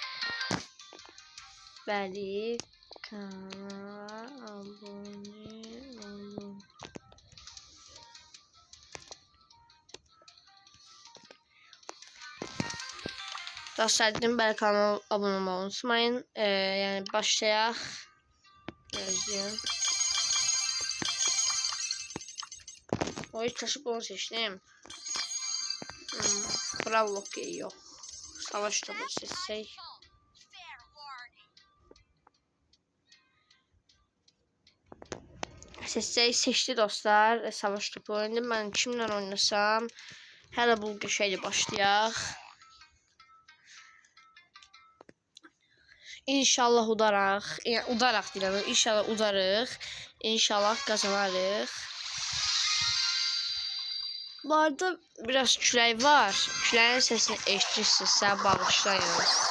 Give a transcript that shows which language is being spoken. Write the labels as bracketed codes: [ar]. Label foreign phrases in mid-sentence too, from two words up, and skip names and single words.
[az] Bəli, kanala abunə olun. Dostlar, dedim, bəli, kanala abunə olmayı unutmayın. Yəni başlayaq. Gözləyim. [tr] O hiç taşıp onu seçtim. Bravo, okey, yok. Savaş topu seçsek. Seçti dostlar. Savaş topu oynadım. Ben kimle oynasam? Hele bu şeyle başlayaq. [az] İnşallah udaraq. Yəni udaraq deyirəm. İnşallah udarıq. İnşallah qazanarıq. Bu arada biraz külək var. Küləyin sesini eşitirsinizsə bağışlayın.